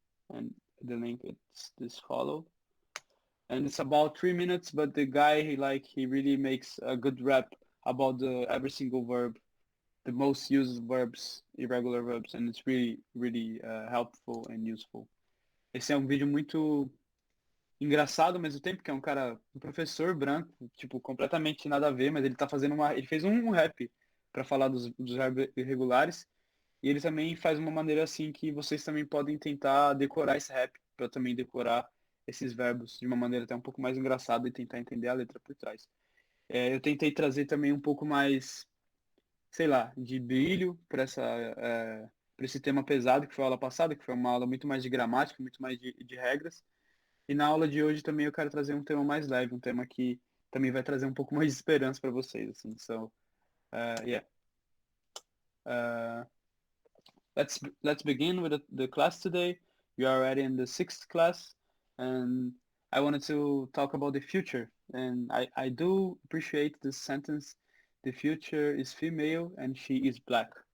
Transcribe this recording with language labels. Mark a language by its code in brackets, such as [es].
[en] And the link it's this follow. And it's about 3 minutes, but the guy he really makes a good rap about the every single verb, the most used verbs, irregular verbs, and it's really really helpful and useful. [pt] Esse é um vídeo muito engraçado ao mesmo tempo, que é um professor branco, tipo, completamente nada a ver, mas ele fez um rap para falar dos verbos irregulares, e ele também faz uma maneira assim que vocês também podem tentar decorar esse rap, para também decorar esses verbos de uma maneira até um pouco mais engraçada e tentar entender a letra por trás. Eu tentei trazer também um pouco mais, sei lá, de brilho para esse tema pesado que foi a aula passada, que foi uma aula muito mais de gramática, muito mais de regras. E na aula de hoje também eu quero trazer um tema mais leve, um tema que também vai trazer um pouco mais de esperança para vocês, assim. [en] So, yeah. Uh, let's begin with the class today. We are already in the sixth class, and I wanted to talk about the future. And I do appreciate this sentence. The future is female and she is black.